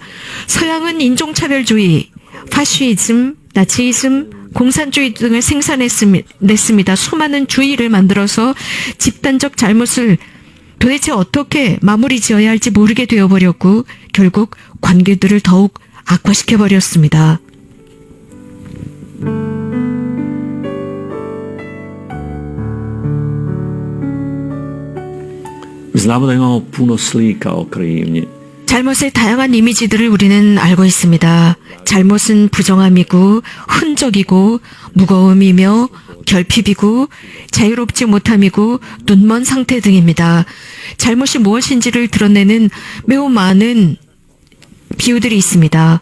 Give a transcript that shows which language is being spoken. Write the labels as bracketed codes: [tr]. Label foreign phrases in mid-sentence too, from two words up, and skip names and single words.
[ko] 서양은 인종차별주의, 파시즘, 나치즘, 공산주의 등을 생산했습니다. 수많은 주의를 만들어서 집단적 잘못을 도대체 어떻게 마무리 지어야 할지 모르게 되어버렸고 결국 관계들을 더욱 악화시켜버렸습니다. [hr] Znamo da imamo puno slika o krivnji. [ko] 잘못의 다양한 이미지들을 우리는 알고 있습니다. 잘못은 부정함이고 흔적이고 무거움이며 결핍이고 자유롭지 못함이고 눈먼 상태 등입니다. 잘못이 무엇인지를 드러내는 매우 많은 비유들이 있습니다.